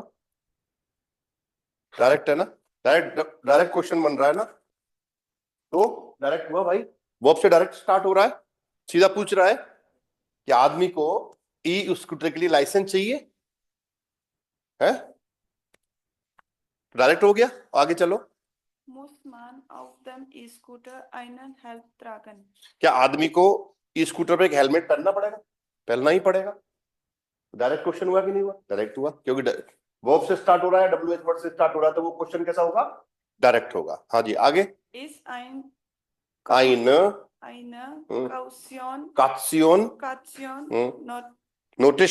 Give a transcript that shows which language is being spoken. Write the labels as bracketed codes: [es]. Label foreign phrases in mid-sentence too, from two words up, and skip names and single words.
[hi] डायरेक्ट है ना, [en] direct direct question [hi] बन रहा है ना, तो डायरेक्ट हुआ भाई। वर्ब से डायरेक्ट स्टार्ट हो रहा है, सीधा पूछ रहा है कि आदमी को ई स्कूटर के लिए लाइसेंस चाहिए है, डायरेक्ट हो गया। आगे चलो। [de] Muss man auf dem E-Scooter einen Helm tragen? [hi] क्या आदमी को ई स्कूटर पे एक हेलमेट पहनना पड़ेगा? पहनना ही पड़ेगा। [en] direct question [hi] हुआ कि नहीं हुआ? डायरेक्ट हुआ, क्योंकि वर्ब से स्टार्ट हो रहा है, [en] WH word [hi] से स्टार्ट हो रहा है, तो वो क्वेश्चन कैसा होगा? डायरेक्ट होगा। हाँ जी आगे। [de] Ist eine Kaution नोटिस।